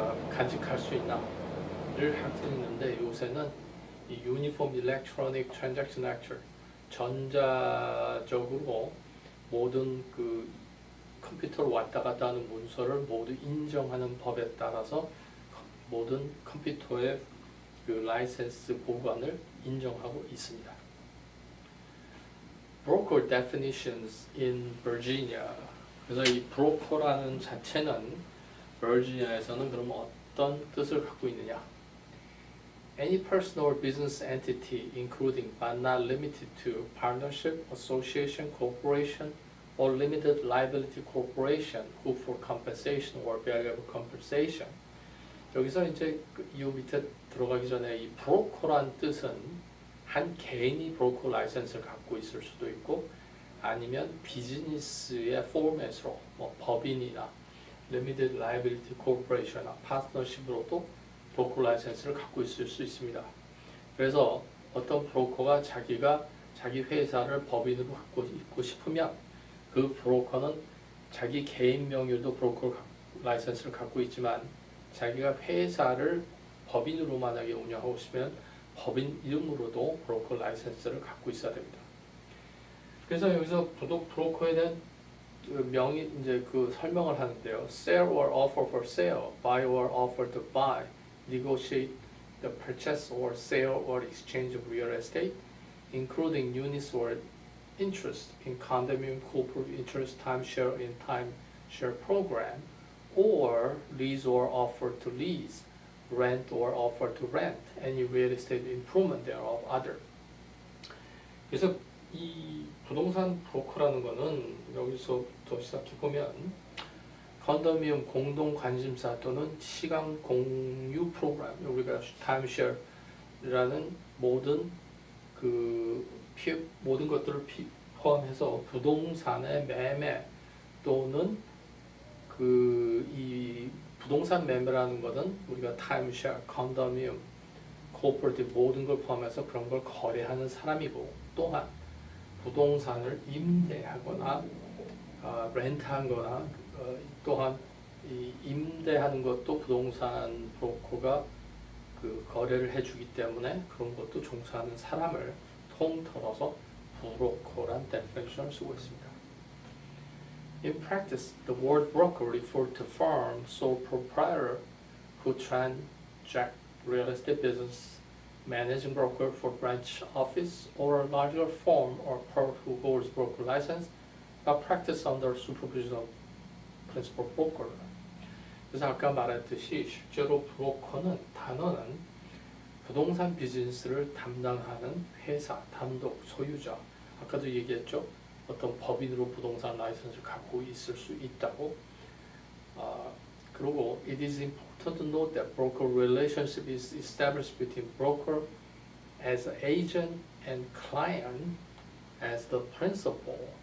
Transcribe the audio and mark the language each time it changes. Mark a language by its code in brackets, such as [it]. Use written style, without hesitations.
[ko] 간직할 수 있나를 하고 있는데 요새는 이 Uniform Electronic Transaction Act 전자적으로 모든 그 컴퓨터로 왔다 갔다 하는 문서를 모두 인정하는 법에 따라서 모든 컴퓨터의 그 라이센스 보관을 인정하고 있습니다. [en] Broker definitions in Virginia. [ko] 그래서 이 브로커라는 자체는 버지니아에서는 그럼 어떤 뜻을 갖고 있느냐? [en] Any person or business entity, including but not limited to partnership, association, corporation, or limited liability corporation, who for compensation or variable compensation. [ko] 여기서 이제 이 밑에 들어가기 전에 이 브로커란 뜻은 한 개인이 브로커 라이센스를 갖고 있을 수도 있고 아니면 비즈니스의 포맷으로 뭐 법인이나 Limited Liability Corporation이나 파트너십으로도 브로커 라이센스를 갖고 있을 수 있습니다. 그래서 어떤 브로커가 자기가 자기 회사를 법인으로 갖고 있고 싶으면 그 브로커는 자기 개인 명의로도 브로커 라이센스를 갖고 있지만 자기가 회사를 법인으로 만약에 운영하고 싶으면 법인 이름으로도 브로커 라이센스를 갖고 있어야 됩니다. 그래서 여기서 브로커에 대한 명의 이제 그 설명을 하는데요. [en] Sell or offer for sale, buy or offer to buy, negotiate the purchase or sale or exchange of real estate, including units or interest in condominium, corporate interest, timeshare in timeshare program, or lease or offer to lease, rent or offer to rent, any real estate improvement thereof, other. [ko] 그래서 이 부동산 브로커라는 거는 여기서부터 시작해 보면 컨도미니엄 공동 관심사 또는 시간 공유 프로그램 우리가 타임쉐어라는 모든 그 모든 것들을 포함해서 부동산의 매매 또는 이 부동산 매매라는 것은 우리가 타임쉐어, 컨도미니엄, 코퍼레이티브 모든 걸 포함해서 그런 걸 거래하는 사람이고, 또한 부동산을 임대하거나 렌트하거나 또한 이 임대하는 것도 부동산 브로커가 그 거래를 해주기 때문에 그런 것도 종사하는 사람을 통틀어서 브로커란 데피니션을 쓰고 있습니다. [en] In practice, the word broker refers to firm sole proprietor who transact real estate business, managing broker for branch office or a larger firm or firm who holds broker license, but practice under supervision of principal broker. [ko] 그래서 아까 말했듯이 실제로 브로커는 단어는 부동산 비즈니스를 담당하는 회사, 단독, 소유자. 아까도 얘기했죠. 어떤 법인으로 부동산 라이선스를 갖고 있을 수 있다고. 그리고 [en] it is important to note that broker relationship is established between broker as an agent and client as the principal.